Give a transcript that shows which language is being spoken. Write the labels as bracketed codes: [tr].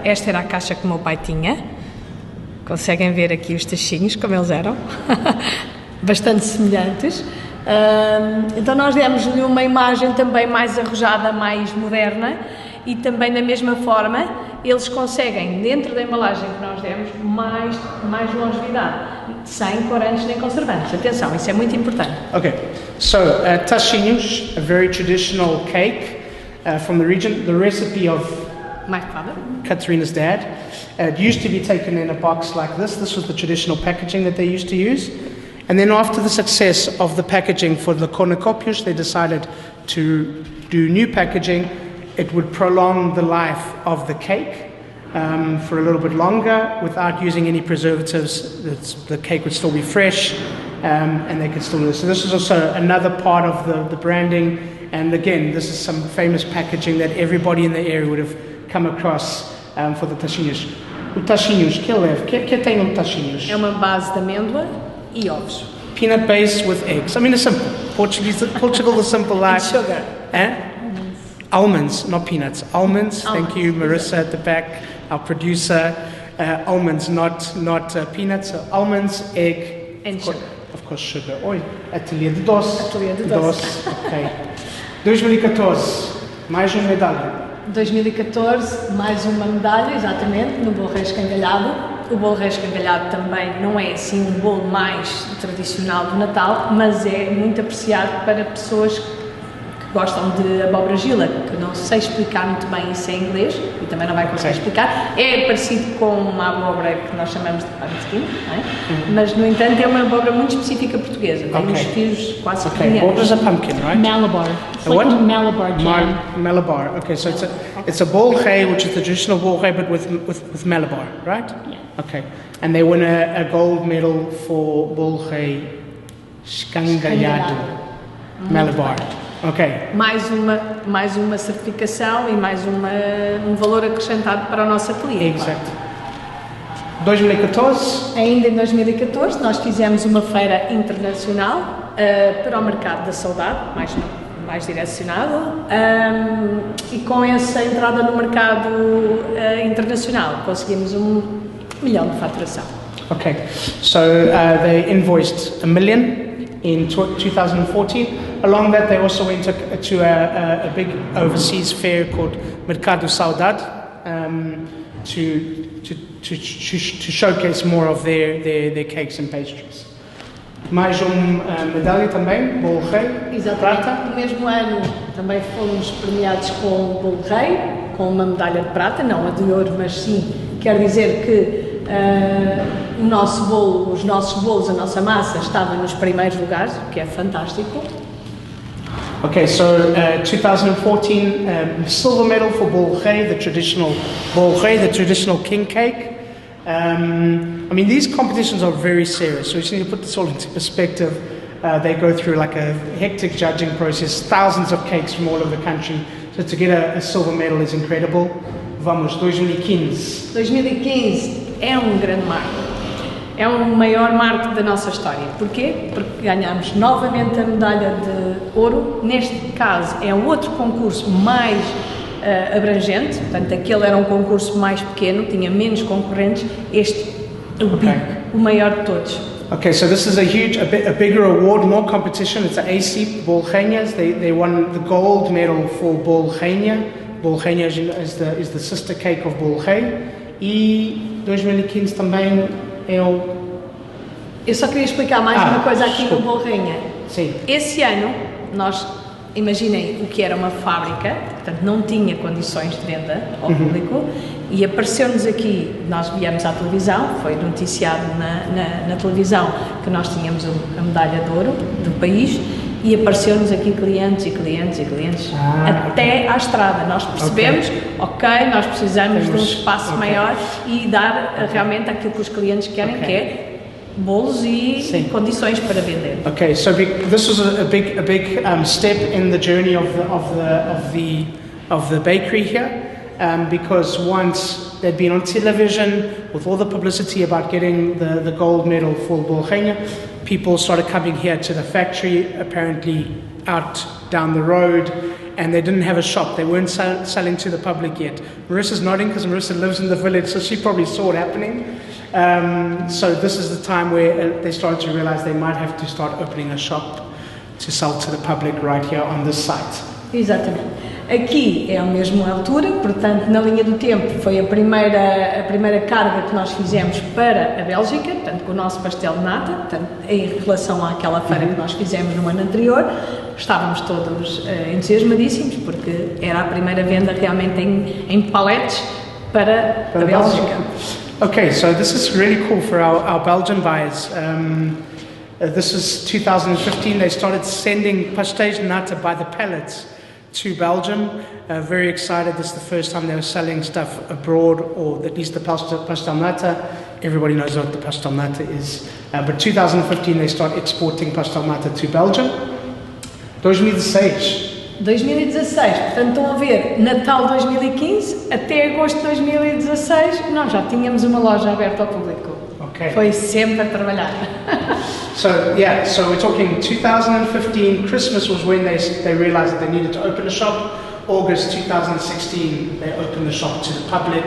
[pt] Esta era a caixa que o meu pai tinha. Conseguem ver aqui os tachinhos, como eles eram, bastante semelhantes. Então nós demos-lhe uma imagem também mais arrojada, mais moderna, e também da mesma forma eles conseguem, dentro da embalagem que nós demos, mais longevidade, sem corantes nem conservantes. Atenção, isso é muito importante. [en] Okay, so tachinhos, a very traditional cake from the region, the recipe of my father, Katerina's dad. It used to be taken in a box like this. This was the traditional packaging that they used to use. And then after the success of the packaging for the cornucópios, they decided to do new packaging. It would prolong the life of the cake for a little bit longer without using any preservatives. The cake would still be fresh and they could still do this. So this is also another part of the branding. And again, this is some famous packaging that everybody in the area would have come across for the tachinhos. [pt] O tachinhos, que leva? Que tem um tachinhos? É uma base de amêndoa e ovos. [en] Peanut base with eggs. I mean, it's simple. Portugal, the simple life. And sugar. Almonds, not peanuts. Almonds. Thank you, Marissa at the back, our producer. Almonds, not peanuts. So almonds, egg, and sugar. Of course, sugar. Oi, Atelier de Doce. [pt] Atelier de Doce. Ok. 2014, mais uma medalha. 2014, mais uma medalha, exatamente, no bolo rei escangalhado. O bolo rei escangalhado também não é assim um bolo mais tradicional do Natal, mas é muito apreciado para pessoas que gostam de abóbora gila, que não sei explicar muito bem isso em inglês e também não vai conseguir explicar. É parecido com uma abóbora que nós chamamos de pumpkin, não é? Mas no entanto é uma abóbora muito específica portuguesa, tem os fios quase pequenos. [en] What was a pumpkin, right? Malabar. It's like a Malabar jam. Malabar. Okay, so it's a bolo rei, which is the traditional bolo rei, but with Malabar, right? Yeah. Okay, and they win a gold medal for bolo rei escangalhado, Malabar. Ok. [pt] Mais uma certificação e mais um valor acrescentado para o nosso ateliê. Exato. 2014? Ainda em 2014 nós fizemos uma feira internacional para o mercado da saudade, mais direcionado, e com essa entrada no mercado internacional conseguimos 1 milhão de faturação. [en] Okay, so they invoiced $1 million in 2014. Along that, they also went to a big overseas fair called Mercado Saudade to showcase more of their cakes and pastries. [pt] Mais medalha também, bolo rei. Exatamente. Prata. No mesmo ano também fomos premiados com o bolo rei, com uma medalha de prata, não a de ouro, mas sim, quer dizer que o nosso bolo, os nossos bolos, a nossa massa estava nos primeiros lugares, o que é fantástico. [en] Okay, so 2014 silver medal for bolo rei, the traditional bolo rei, the traditional king cake. I mean, these competitions are very serious, so you need to put this all into perspective. They go through like a hectic judging process, thousands of cakes from all over the country. So to get a silver medal is incredible. [pt] Vamos, 2015. 2015 é um grande marco. É o maior marco da nossa história. Porquê? Porque ganhamos novamente a medalha de ouro. Neste caso é outro concurso mais abrangente, portanto aquele era um concurso mais pequeno, tinha menos concorrentes. Este é o maior de todos. Okay, so this is a bigger award, more competition. It's a AC Bolreñas. They won the gold medal for Bolreña. Bolreña is the sister cake of bolo rei. E 2015 também é o... Eu só queria explicar mais uma coisa aqui do Bolreña. Sim. Esse ano, nós, imaginem o que era uma fábrica, portanto não tinha condições de venda ao público, e apareceu-nos aqui, nós viemos à televisão, foi noticiado na televisão que nós tínhamos a medalha de ouro do país, e apareceu-nos aqui clientes até à estrada. Nós percebemos, ok, nós precisamos de um espaço maior e dar realmente aquilo que os clientes querem, que é bolos e condições para vender. [en] Okay, so this was a big step in the journey of the bakery here, because once they'd been on television with all the publicity about getting the gold medal for Bolreña, people started coming here to the factory, apparently out down the road, and they didn't have a shop. They weren't selling to the public yet. Marissa's nodding because Marissa lives in the village, so she probably saw it happening. So this is the time where they started to realize they might have to start opening a shop to sell to the public right here on this site. [pt] Exatamente. Aqui é a mesma altura, portanto, na linha do tempo foi a primeira carga que nós fizemos para a Bélgica, portanto, com o nosso pastel de nata, portanto, em relação àquela feira que nós fizemos no ano anterior, estávamos todos entusiasmadíssimos, porque era a primeira venda realmente em paletes para a Bélgica. [en] Okay, so this is really cool for our Belgian buyers. This is 2015, they started sending pastéis de nata by the pallets to Belgium. Very excited. This is the first time they were selling stuff abroad, or at least the pastel nata. Everybody knows what the pastel nata is. But 2015 they start exporting pastel nata to Belgium. 2016. [pt] 2016, portanto estão a ver, Natal 2015 até agosto de 2016 nós já tínhamos uma loja aberta ao público. [en] Okay. [pt] Foi sempre a trabalhar. [en] So we're talking 2015, Christmas was when they realized that they needed to open a shop. August 2016, they opened the shop to the public.